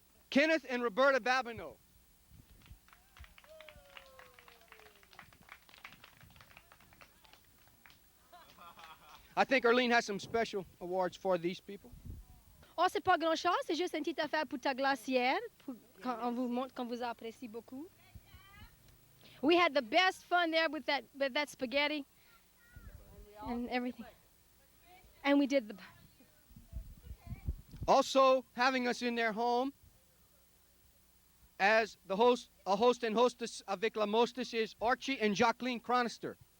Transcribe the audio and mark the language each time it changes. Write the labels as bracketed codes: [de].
[en] Kenneth and Roberta Babineau. I think Arlene has some special awards for these people. [fr] Oh, c'est pas grand-chose, c'est juste une petite affaire pour ta glacière, quand on vous montre qu'on vous apprécie beaucoup. [en] We had the best fun there with that spaghetti and everything. And we did the... Also having us in their home as a host and hostess avec la mostess is Archie and Jacqueline Chronister.